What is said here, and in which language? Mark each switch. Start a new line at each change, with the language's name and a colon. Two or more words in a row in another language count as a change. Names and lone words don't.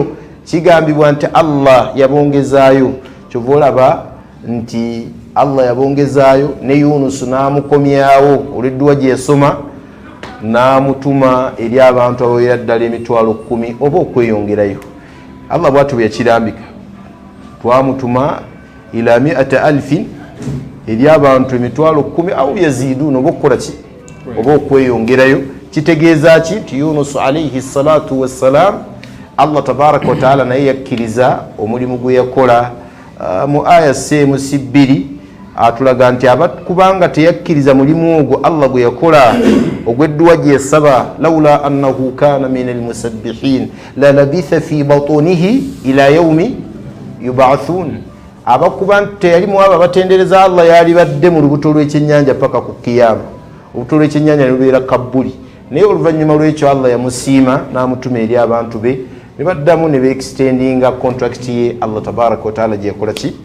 Ganda: Kigambibwa nti Allah yabongezaayo. Kyova olaba nti Allah yabongezaayo ne Yunus n'amukomyawo olw'edduwa gye yasoma n'amutuma eri abantu abawerera ddala 10,000 oba okweyongerayo. Allah bw'atyo bwe yakirambika. Twamutuma ila 100,000 eri abantu 10,000
Arabic: أو يزيدون
Ganda: oba okukola ki? Oba okweyongerayo. Kitegeeza ki? Nti Yunus
Arabic: عليه الصلاة والسلام
Ganda: Allah
Arabic: تبارك وتعالى
Ganda: naye yakkiriza omulimu gwe yakola. Mu aya semu si 2 atulaga nti kubanga teyakkiriza mulimu ogwo Allah gwe yakola ogw'edduwa gye yasaba,
Arabic: لولا أنه كان من المسبحين ل لبث في بطنه إلى يوم يبعثون.
Ganda: Abakuba nti teyalimu abo abatendereza Allah yali badde mu lubuto lw'ekyennyanja paka ku kiyama. Obuto lw'ekyennyanja ne lubeera kabbuli. Naye oluvannyuma lw'ekyo Allah yamusiima n'amutuma eri abantu be ne baddamu ne
English: beextendinga contract
Ganda: ye Allah
Arabic: تبارك وتعالى
Ganda: gye yakola ki?